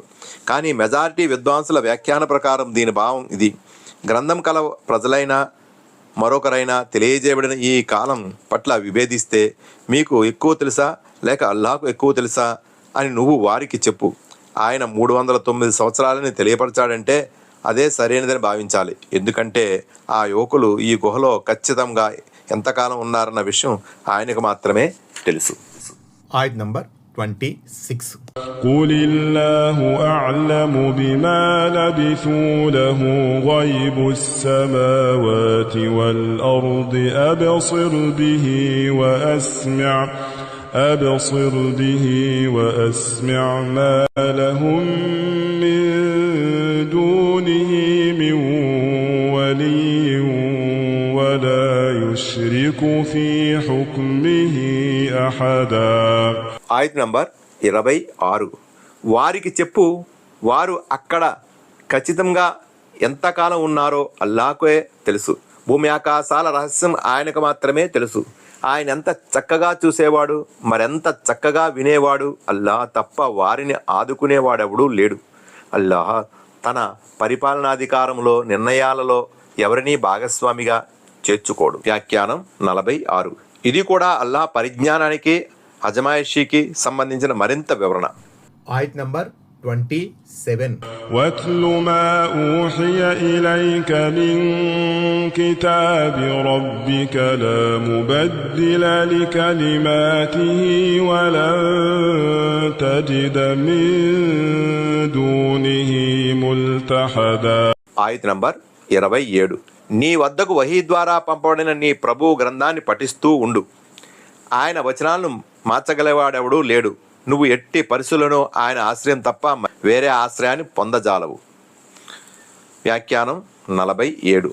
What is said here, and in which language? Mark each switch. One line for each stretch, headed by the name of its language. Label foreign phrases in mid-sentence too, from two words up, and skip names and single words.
Telugu: కానీ మెజారిటీ విద్వాంసుల వ్యాఖ్యాన ప్రకారం దీని భావం ఇది: గ్రంథం కల ప్రజలైనా మరొకరైనా తెలియజేయబడిన ఈ కాలం పట్ల విభేదిస్తే మీకు ఎక్కువ తెలుసా లేక అల్లాహకు ఎక్కువ తెలుసా అని నువ్వు వారికి చెప్పు. ఆయన 309 సంవత్సరాలని తెలియపరచాడంటే అదే సరైనదని భావించాలి. ఎందుకంటే ఆ యువకులు ఈ గుహలో ఖచ్చితంగా ఎంతకాలం ఉన్నారన్న విషయం ఆయనకు మాత్రమే తెలుసు. ఆయత్ నంబర్ 26.
Arabic: قل الله أعلم بما لبثوا له غيب السماوات والأرض أبصر به وأسمع ما لهم من دونه من ولي ولا يشرك في حكمه أحدا.
Telugu: ఆయత్ నంబర్ 26. వారికి చెప్పు, వారు అక్కడ ఖచ్చితంగా ఎంతకాలం ఉన్నారో అల్లాహకే తెలుసు. భూమి ఆకాశాల రహస్యం ఆయనకు మాత్రమే తెలుసు. ఆయన ఎంత చక్కగా చూసేవాడు, మరెంత చక్కగా వినేవాడు. అల్లాహ్ తప్ప వారిని ఆదుకునేవాడెవడూ లేడు. అల్లాహ్ తన పరిపాలనాధికారంలో నిర్ణయాలలో ఎవరినీ భాగస్వామిగా చేర్చుకోడు. వ్యాఖ్యానం 46. ఇది కూడా అల్లాహ్ పరిజ్ఞానానికి అజమాయిషీకి సంబంధించిన మరింత వివరణ. ఆయత్ నంబర్ 27.
Arabic: وَاتْلُ مَا أُوحِيَ إِلَيْكَ مِنْ كِتَابِ رَبِّكَ لَا مُبَدِّلَ لِكَلِمَاتِهِ وَلَنْ تَجِدَ مِنْ دُونِهِ مُلْتَحَدًا.
Telugu: ఆయత్ నంబర్ 27. నీ వద్దకు వహీ ద్వారా పంపబడిన నీ ప్రభువు గ్రంథాన్ని పఠిస్తూ ఉండు. ఆయన వచనాలను మార్చగలవాడెవడూ లేడు. నువ్వు ఎట్టి పరిస్థితులను ఆయన ఆశ్రయం తప్ప వేరే ఆశ్రయాన్ని పొందజాలవు. వ్యాఖ్యానం 47.